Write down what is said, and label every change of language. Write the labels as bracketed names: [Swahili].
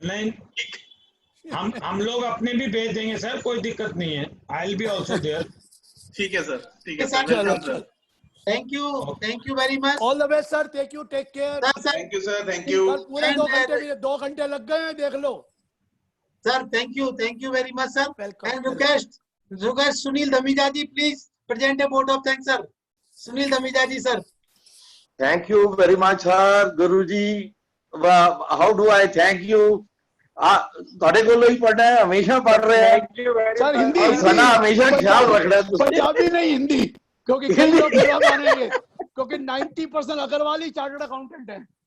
[Hindi] नहीं, हम लोग अपने भी भेज देंगे सर, कोई दिक्कत नहीं है। [English] I will be also there. [Hindi] ठीक है सर, ठीक है sir. [English] Thank you very much. All the best sir, take care. Thank you sir, thank you. [Hindi] पूरे 2 घंटे लग गए हैं, देख लो [English] Sir. Thank you very much sir. And request Sunil Dhamija ji, please present a vote of thanks sir. Sunil Dhamija ji sir. Thank you very much sir. Guruji, how do I thank you? [Punjabi] ਤੁਹਾਡੇ ਕੋਲੋਂ ਹੀ ਪੜਨਾ ਹੈ, [Hindi] हमेशा पढ़ रहे हैं sir. Hindi सना हमेशा ख्याल रखना है। पंजाबी नहीं, हिंदी, क्योंकि कई लोग बुरा मानेंगे, क्योंकि 90% अग्रवाल ही चार्टर्ड अकाउंटेंट है।